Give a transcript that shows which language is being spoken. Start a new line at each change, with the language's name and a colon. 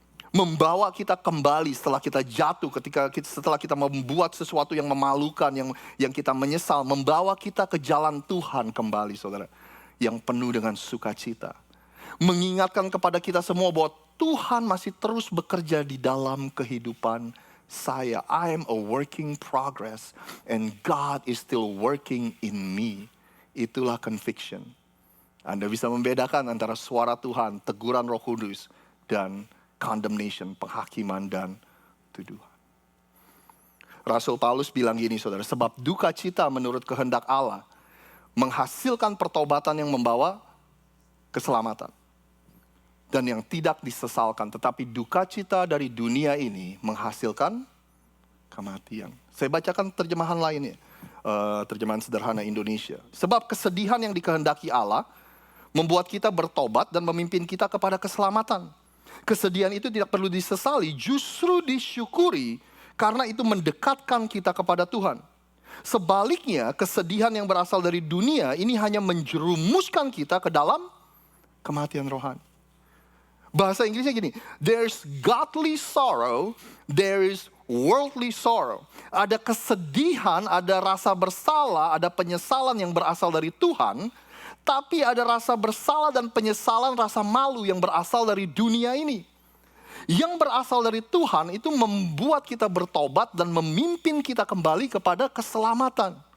Indonesian: Membawa kita kembali setelah kita jatuh, setelah kita membuat sesuatu yang memalukan, yang kita menyesal, membawa kita ke jalan Tuhan kembali, saudara, yang penuh dengan sukacita. Mengingatkan kepada kita semua bahwa Tuhan masih terus bekerja di dalam kehidupan saya.
English: I am a working progress and God is still working in me.
Indonesian: Itulah conviction. Anda bisa membedakan antara suara Tuhan, teguran Roh Kudus, dan condemnation, penghakiman dan tuduhan. Rasul Paulus bilang gini, saudara, sebab duka cita menurut kehendak Allah menghasilkan pertobatan yang membawa keselamatan. Dan yang tidak disesalkan, tetapi duka cita dari dunia ini menghasilkan kematian. Saya bacakan terjemahan lainnya, terjemahan sederhana Indonesia. Sebab kesedihan yang dikehendaki Allah membuat kita bertobat dan memimpin kita kepada keselamatan. Kesedihan itu tidak perlu disesali, justru disyukuri karena itu mendekatkan kita kepada Tuhan. Sebaliknya, kesedihan yang berasal dari dunia ini hanya menjerumuskan kita ke dalam kematian rohani. Bahasa Inggrisnya gini,
English: there's godly sorrow, there is worldly sorrow.
Indonesian: Ada kesedihan, ada rasa bersalah, ada penyesalan yang berasal dari Tuhan, tapi ada rasa bersalah dan penyesalan, rasa malu yang berasal dari dunia ini. Yang berasal dari Tuhan itu membuat kita bertobat dan memimpin kita kembali kepada keselamatan.